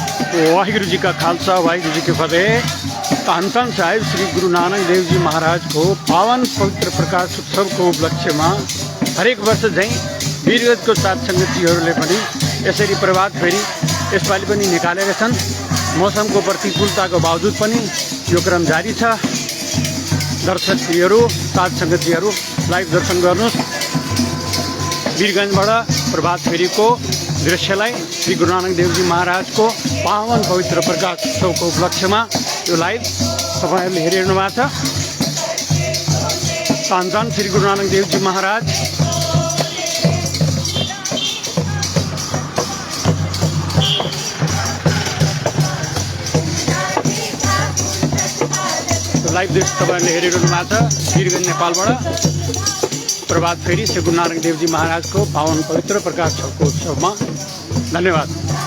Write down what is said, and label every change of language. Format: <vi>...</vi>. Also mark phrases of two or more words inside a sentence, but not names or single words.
<pa>ਵਾਹਿਗੁਰੂ ਜੀ ਕਾ ਖ਼ਾਲਸਾ ਵਾਹਿਗੁਰੂ ਜੀ ਕੀ ਫ਼ਤਿਹ।</pa> <ne>धन धन साहिब श्री गुरु नानक देव जी महाराज को पावन पवित्र प्रकाश उत्सव को उपलक्ष्य में हरेक वर्ष झैं वीरगंज को साथ संगतिहरूले पनि यसरी प्रभात फेरी यसपालि पनि निकालेका छन्। मौसमको प्रतिकूलताको बावजुद पनि यो क्रम जारी छ। दर्शकहरू साथ संगतिहरू लाइभ दर्शन गर्नुहोस्। वीरगंजबाट प्रभात फेरीको दृश्यलाई श्री गुरु नानक देव जी महाराज को पावन पवित्र प्रकाश उत्सवको उपलक्ष्यमा यो लाइभ तपाईहरुले हेरिरहनु भएको छ। धन धन श्री गुरु नानक देव जी महाराज। लाइभ दृश्य तपाईहरुले हेरिरहनु भएको छ। वीरगंज नेपालबाट प्रभात फेरी श्री गुरु नानक देव जी महाराज को पावन पवित्र प्रकाश उत्सव में। धन्यवाद।</ne>